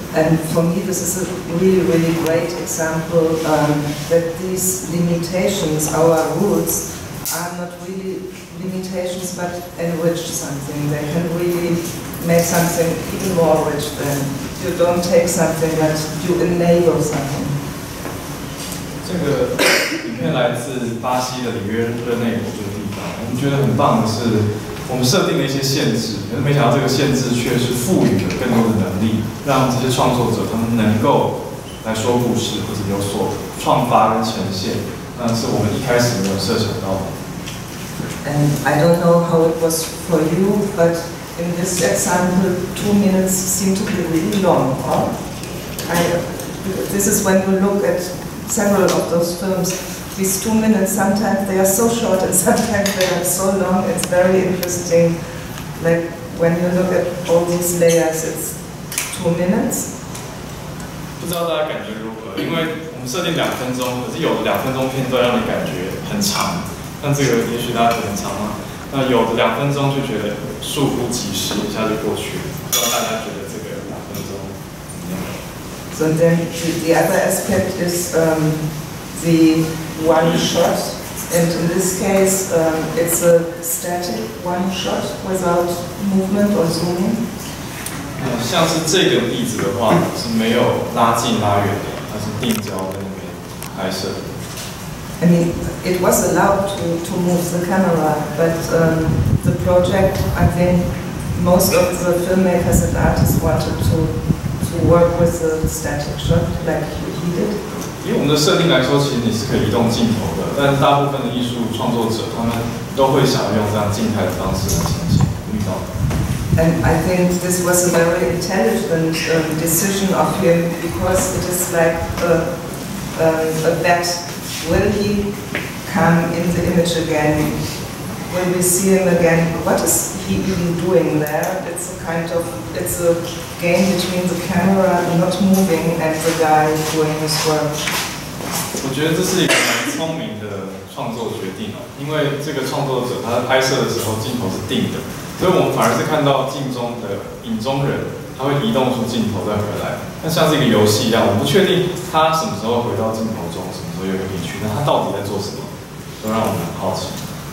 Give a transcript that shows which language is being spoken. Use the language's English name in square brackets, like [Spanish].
[English] And for me, this is a really, really great example that these limitations, our rules, are not really limitations, but enrich something. They can really make something even more rich then. You don't take something that you enable something. [Chinese] 这个影片来自巴西的里约热内卢这个地方，我们觉得很棒的是，我们设定了一些限制，可是没想到这个限制却是赋予了更多的能力，让这些创作者他们能够来说故事或者有所创发跟呈现，那是我们一开始没有设想到的。 [English] And I don't know how it was for you, but in this example, 2 minutes seem to be really long. Huh? This is when you look at several of those films. These 2 minutes, sometimes they are so short and sometimes they are so long. It's very interesting. Like when you look at all these layers, it's 2 minutes. [Chinese] 不知道大家感觉如何？因为我们设定2分钟，可是有的2分钟片段让你感觉很长。像这个，也许大家觉得很长嘛。那有的2分钟就觉得倏忽即逝，一下就过去了。不知道大家觉得这个2分钟怎么样？ [English] So then the other aspect is the one shot, and in this case it's a static one shot without movement or zooming. [Chinese] 像是这个例子的话，是没有拉近拉远的，它是定焦在那边拍摄的。 [English] I mean, it was allowed to move the camera, but the project, I think, most of the filmmakers and artists wanted to work with the static shot, like he did. [Chinese] 以我们的设定来说，其实你是可以移动镜头的，但是大部分的艺术创作者他们都会想要用这样静态的方式来呈现。遇到。 [English] And I think this was a very intelligent decision of him, because it is like a bet. Will he come in the image again? Will we see him again? What is he even doing there? It's a game between the camera not moving and the guy doing his work. [Chinese] 我觉得这是一个蛮聪明的创作决定啊，因为这个创作者他在拍摄的时候镜头是定的，所以我们反而是看到镜中的影中人，他会移动出镜头再回来，那像是一个游戏一样，我们不确定他什么时候回到镜头中，什么时候又回去，那他到底在做什么，都让我们很好奇。